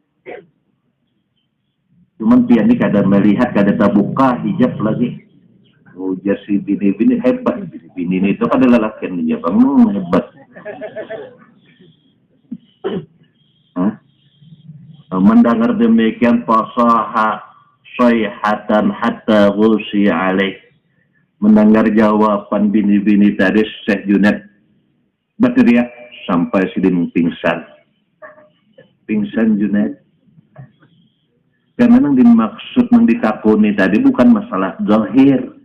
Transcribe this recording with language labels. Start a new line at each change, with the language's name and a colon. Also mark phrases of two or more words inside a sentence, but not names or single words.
Banjar: Cuman pian ini kada melihat, kada terbuka hijab lagi. Ujar si bini-bini hebat. Bini itu kada lelakian hijab, hebat. Mendengar demikian
Arabic: فصاح صيحةً حتى غُشي عليه.
Banjar: Mendengar jawaban bini-bini tadi, Syekh Junaid berteriak sampai sidin pingsan. Pingsan Junaid. Karena yang dimaksud yang ditakuni tadi bukan masalah zahir.